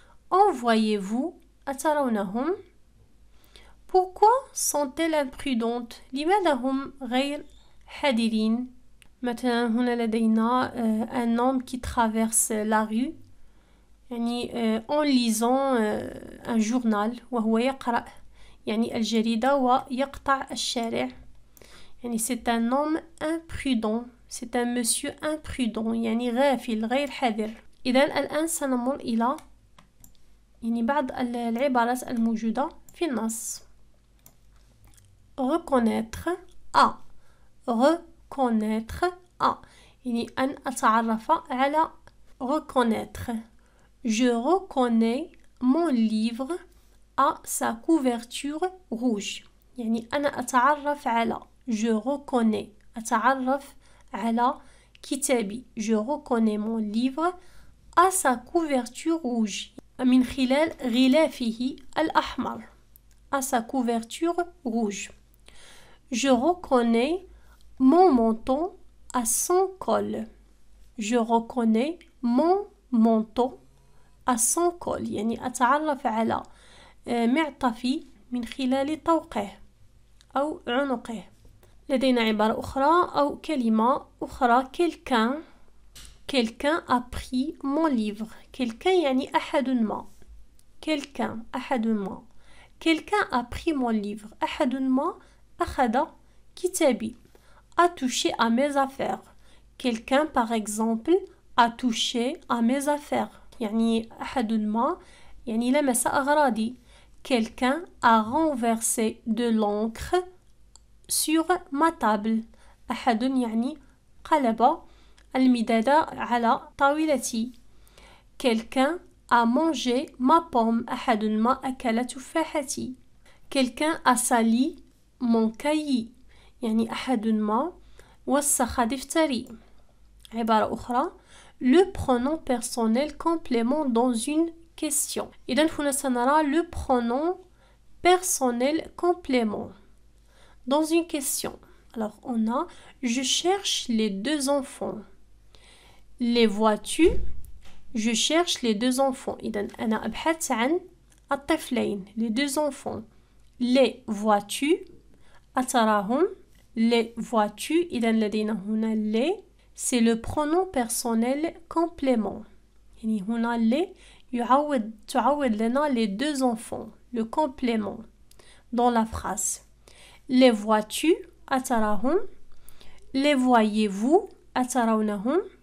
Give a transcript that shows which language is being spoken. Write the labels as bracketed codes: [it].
[fr] En voyez-vous [ar] أترونهم؟ [fr] Pourquoi sont-elles imprudentes؟ [ar] لماذا هم غير حذرين؟ مثلا هنا لدينا [fr] un homme qui traverse la rue يعني en lisant un journal [ar] وهو يقرأ يعني الجريدة ويقطع الشارع يعني [fr] c'est un homme imprudent c'est un monsieur imprudent [ar] يعني غافل غير حذر. إذن الآن سنمر إلى يعني بعض العبارات الموجودة في النص. [fr] reconnaître à reconnaître à [ar] يعني أن أتعرف على [fr] reconnaître. Je reconnais mon livre à sa couverture rouge [ar] يعني أنا أتعرف على [fr] je reconnais [ar] أتعرف على كتابي [fr] je reconnais mon livre à sa couverture rouge [ar] من خلال غلافه الأحمر [fr] à sa couverture rouge. Je reconnais mon menton à son col. Je reconnais mon menton à son col [ar] يعني أتعرف على معطفي من خلال طوقه أو عنقه. لدينا عبارة أخرى أو كلمة أخرى [fr] quelqu'un a pris mon livre. [ar] quelqu'un يعني أحد ما. quelqu'un أحد ما. [fr] quelqu'un a pris mon livre. [ar] أحد ما أخذ كتابي. [fr] a touché à mes affaires. quelqu'un par exemple a touché à mes affaires [ar] يعني أحد ما يعني لمس أغراضي. [fr] quelqu'un a renversé de l'encre sur ma table. [ar] أحد يعني قلب المداد على طاولتي. [fr] quelqu'un a mangé ma pomme. [ar] أحد ما أكل تفاحتي. [fr] quelqu'un a sali mon cahier [ar] يعني أحد ما وسخ دفتري. عبارة أخرى [fr] le pronom personnel complément dans une question. [ar] إذن هنا سنرى [fr] le pronom personnel complément dans une question. Alors on a je cherche les deux enfants. Les vois-tu? Je cherche les deux enfants. [ar] إذن أنا أبحث عن الطفلين [fr] les deux enfants. Les vois-tu? [ar] أتراهم. [fr] Les vois-tu? [ar] إذن لدينا هنا [fr] les c'est le pronom personnel complément. [ar] يعني هنا [fr] les [ar] تعود لنا [fr] les deux enfants, le complément dans la phrase. Les vois-tu [ar] أتراهم. [fr] Les voyez-vous [ar] أترونهم.